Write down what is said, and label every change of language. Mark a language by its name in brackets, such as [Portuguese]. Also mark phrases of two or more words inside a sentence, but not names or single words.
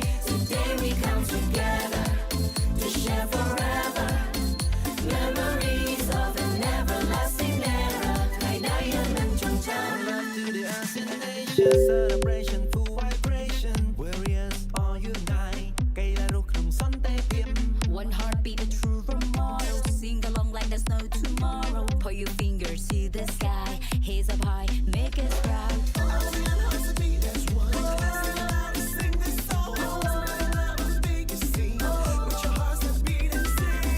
[English] Today we come together to share forever memories of an everlasting era. Love to the ASEAN nation, celebration full vibration. Warriors all unite. [Khmer] កីឡារស់ក្នុងសន្តិភាព [English] One heartbeat, a true role model. Sing along like there's no tomorrow. Point your fingers to the sky. Hands up high, make us proud. ASEAN has to be as one. Sing aloud and sing this song. Spread love with the biggest scene. With your hearts that beat and sing.